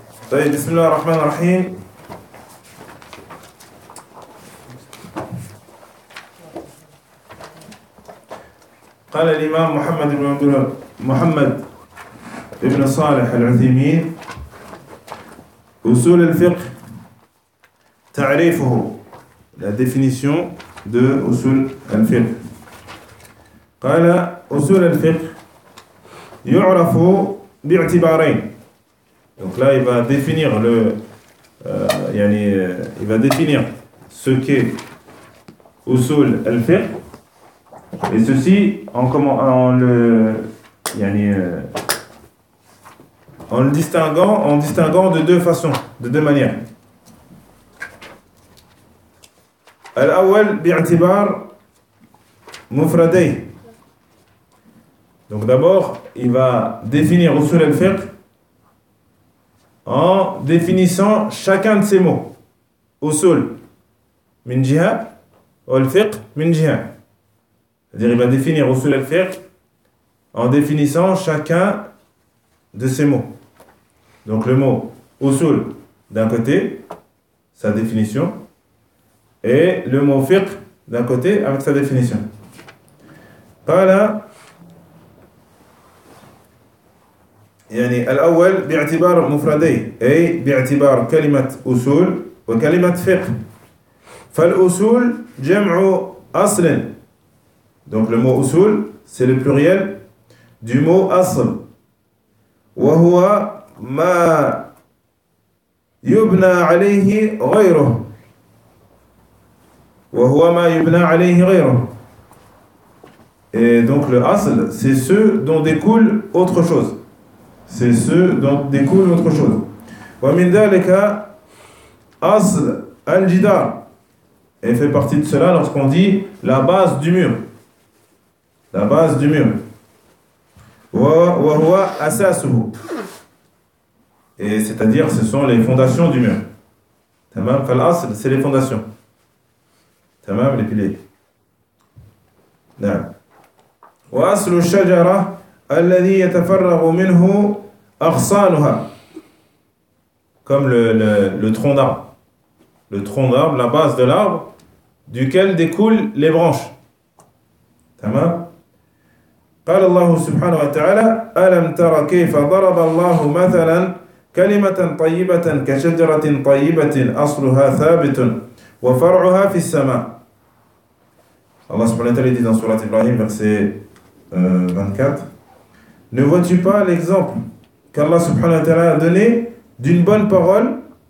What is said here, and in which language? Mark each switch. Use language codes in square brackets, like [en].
[ar] طيب بسم الله الرحمن الرحيم قال الإمام محمد بن عبد الله محمد ابن صالح العثيمين أصول الفقه تعريفه [fr] la définition de [ar] أصول الفقه قال أصول الفقه يعرف باعتبارين. [fr] Donc là, il va définir le, il va définir ce qu'est usul al-fiqh, et ceci en le distinguant de deux façons, de deux manières. [ar] Al-awwal bi'atibar mufraday. [fr] Donc d'abord, il va définir usul al-fiqh en définissant chacun de ces mots. [ar] Usul min jiha, al-fiqh min jiha. [fr] C'est-à-dire, il va définir usul al-fiqh en définissant chacun de ces mots. Donc le mot usul d'un côté, sa définition, et le mot fiqh d'un côté avec sa définition. Voilà. [ar] يعني الأول باعتبار مفردي أي باعتبار كلمة أصول وكلمة فقه فالأصول جمع أصل [fr] donc le mot أصول c'est le pluriel du mot أصل [ar] وهو ما يبنى عليه غيره وهو ما يبنى عليه غيره [fr] et donc le أصل c'est ce dont découle autre chose. C'est ce dont découle autre chose. [ar] وَمِنْ دَلِكَ أَصْلَ الْجِدَارِ [fr] Et fait partie de cela lorsqu'on dit la base du mur. La base du mur. [ar] وَهُوَ أَسَاسُهُ [fr] Et c'est-à-dire, ce sont les fondations du mur. [ar] تَمَمْ فَالْأَصْلَ [fr] C'est les fondations. تَمَمْ Les piliers. [ar] نعم. وَأَصْلُ الشَّجَرَ الَّذِي يَتَفَرَّغُ مِنْهُ أَخْصَانُهَا [fr] Comme le tronc d'arbre. Le tronc d'arbre, la base de l'arbre, duquel découlent les branches. Tamam. [ar] قال الله سبحانه وتعالى أَلَمْ تَرَ كَيْفَ ضَرَبَ اللَّهُ مَثَلًا كَلِمَةً طَيِّبَةً كَشَجَرَةٍ طَيِّبَةٍ أَصْلُهَا ثَابِتٌ وَفَرْعُهَا فِي السَّمَاءِ [fr] Allah سبحانه وتعالى dit dans Sourate Ibrahim, verset 24 Ne vois-tu pas l'exemple qu'Allah subhanahu wa ta'ala a donné d'une bonne parole